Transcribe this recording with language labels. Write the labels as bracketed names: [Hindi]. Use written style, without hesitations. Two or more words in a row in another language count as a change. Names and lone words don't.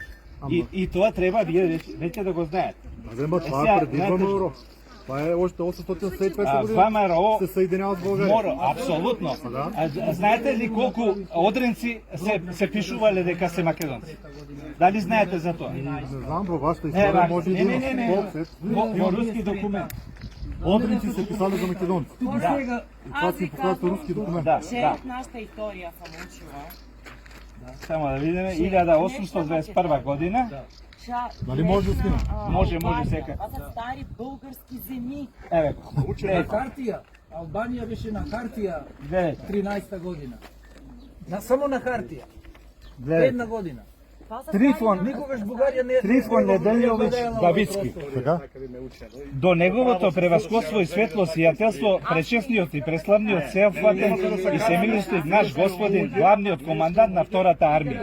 [Macedonian] И тоа треба вие веќе да го знаете. [Bulgarian] Ама това [Macedonian] Сега, [Bulgarian] е преди [Macedonian] знаете [Bulgarian] ВМРО. Това е още 875 [Macedonian] А, [Bulgarian] година. [Macedonian] ВМРО [Bulgarian] Се съединява с България. [Macedonian] Мора, апсолутно. Знаете ли колку одренци се пишувале дека се македонци? Дали знаете за тоа? [Bulgarian] Не знам, във вашата история може и да има. [Macedonian] Не. Во руски документ. Одринци се писали за македонци. Да, [Bulgarian] И това си показва руски документ. [Macedonian] да. [Bulgarian] Че от нашата историја сам учила. [Macedonian] Само да видиме, 1821 година. [Bulgarian] Нали може да скинем? [Macedonian] Може сека. [Bulgarian] Това са стари български земи. [Macedonian] Еве, На хартија. Албанија беше на хартија гледайте, 13-та година. Само на хартија. гледайте. Една година. [Bulgarian] Това са [Macedonian] Трифон, Никогаш Бугарија не е Трифон Неделјовиќ Давидски. Така? До неговото превасходство и светло сиятелство, пречесниот и преславниот сеопфатен и семилистив наш господин, главниот командант на втората армија.